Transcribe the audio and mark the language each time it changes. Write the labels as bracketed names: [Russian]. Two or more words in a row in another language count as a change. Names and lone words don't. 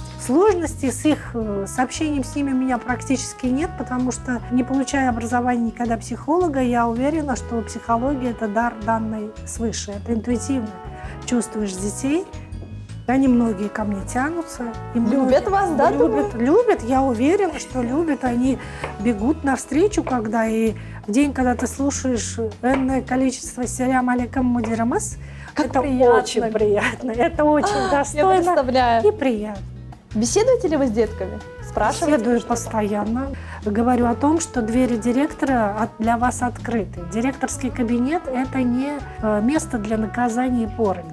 [Russian] Сложностей с общением с ними у меня практически нет, потому что, не получая образования никогда психолога, я уверена, что психология – это дар, данный свыше. Это интуитивно. Чувствуешь детей, они многие ко мне тянутся. Любят вас, да? Любят, я уверена, что любят. Они бегут навстречу, когда и в день, когда ты слушаешь энное количество [Crimean Tatar] «Селям алейкум мудирамас», [Russian] это приятно. очень приятно, это очень достойно и приятно. Беседуете ли вы с детками? Спрашиваете? Беседую постоянно. Говорю о том, что двери директора для вас открыты. Директорский кабинет – это не место для наказания и порок.